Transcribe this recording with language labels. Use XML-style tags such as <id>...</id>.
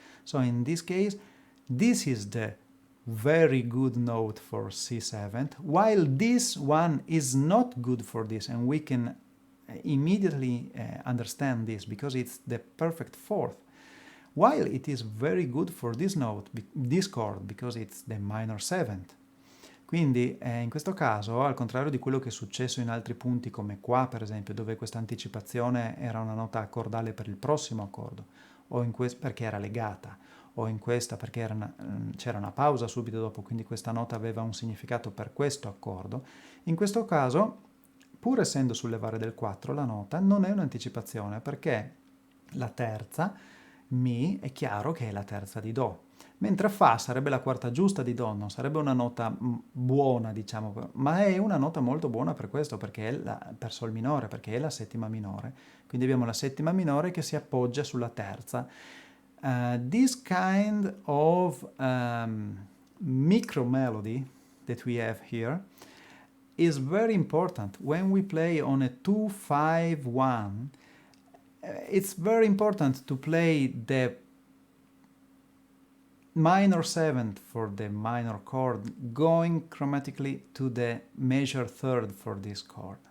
<en>So in this case, this is the very good note for C7, while this one is not good for this, and we can immediately understand this because it's the perfect fourth, while it is very good for this note, this chord, because it's the minor seventh.</en> <it>Quindi in questo caso, al contrario di quello che è successo in altri punti come qua per esempio, dove questa anticipazione era una nota accordale per il prossimo accordo, o in perché era legata, o in questa perché c'era una pausa subito dopo, quindi questa nota aveva un significato per questo accordo, in questo caso, pur essendo sul levare del 4, la nota non è un'anticipazione, perché la terza, Mi, è chiaro che è la terza di Do, mentre Fa sarebbe la quarta giusta di Do, non sarebbe una nota buona, diciamo, ma è una nota molto buona per questo, perché è per Sol minore, perché è la settima minore. Quindi abbiamo la settima minore che si appoggia sulla terza.</it> <en>This kind of micro melody that we have here is very important when we play on a 2-5-1. It's very important to play the minor seventh for the minor chord going chromatically to the major third for this chord.</en>